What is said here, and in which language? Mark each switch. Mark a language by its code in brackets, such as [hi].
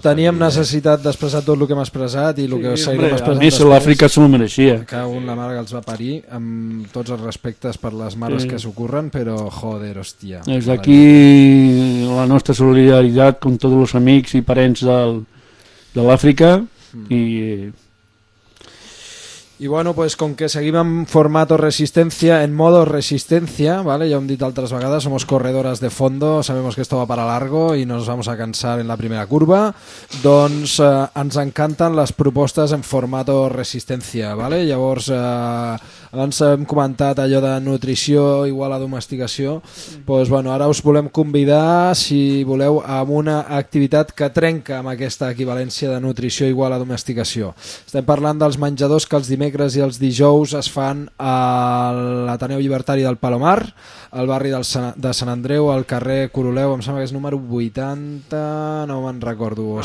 [ca] Teníem necessitat d'expressar tot el que hem expressat i el que seguirem expressant. A més, l'Àfrica s'ho mereixia. Cago en la mare que els va parir, amb tots els respectes per les mares que s'ocorren, però joder, hòstia. Des d'aquí la nostra solidaritat amb tots els amics i parents de l'Àfrica i... [es] Y bueno, pues con que seguim en formato resistencia, en modo resistencia, ¿vale? Ya hemos dicho otras vagadas, somos corredoras de fondo, sabemos que esto va para largo y no nos vamos a cansar en la primera curva. [ca] Doncs ens encantan [es] las propuestas en formato resistencia, ¿vale? [ca] Llavors, abans hem comentat allò de nutrició igual a domesticació, pues bueno, ara us volem convidar, si voleu, a una activitat que trenca amb aquesta equivalència de nutrició igual a domesticació. Estem parlant dels menjadors que els dimensos dimecres i els dijous es fan a l'Ateneu Llibertari del Palomar, al barri de Sant Andreu, al carrer Coroleu, em sembla que és número 80, no me'n recordo.